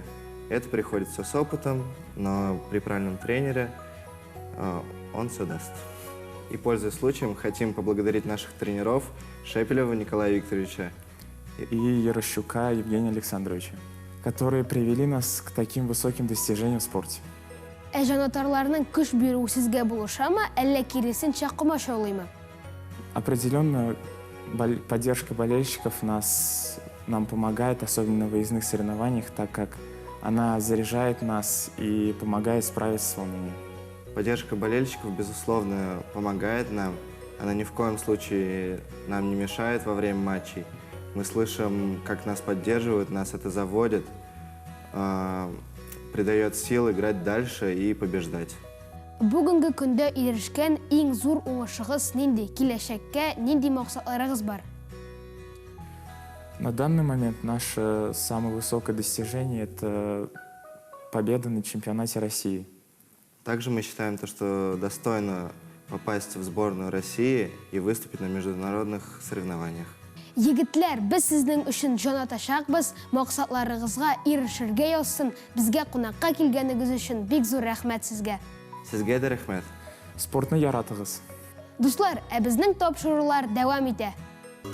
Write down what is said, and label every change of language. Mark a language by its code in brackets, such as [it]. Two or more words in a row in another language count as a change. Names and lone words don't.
[ru] Это приходится с опытом, но при правильном тренере он все даст. И, пользуясь случаем, хотим поблагодарить наших тренеров Шепелева Николая Викторовича и Ярощука Евгения Александровича, которые привели нас к таким высоким достижениям в спорте. [tt] Ә җанатарларның көч бирү сезгә булышамы, әллә киресенчә комачаулыймы? [ru] Определенно, поддержка болельщиков нам помогает, особенно на выездных соревнованиях, так как она заряжает нас и помогает справиться с волнением. Поддержка болельщиков, безусловно, помогает нам. Она ни в коем случае нам не мешает во время матчей. Мы слышим, как нас поддерживают, нас это заводит, придает сил играть дальше и побеждать. [tt] Бүгенге көндә ирешкән иң зур уңышыгыз нинди? Киләчәккә нинди максатларыгыз бар? [ru] На данный момент наше самое высокое достижение – это победа на чемпионате России. Также мы считаем, что достойно попасть в сборную России и выступить на международных соревнованиях. [tt] Егетләр, без сезнең өчен җан аташакбыз, максатларыгызга ирешергә язсын. Безгә кунакка килгәнегез өчен бик зур рәхмәт сезгә. Сезгә дә рәхмәт. Спортны яратыгыз. Дуслар, ә безнең тапшырулар дәвам итә.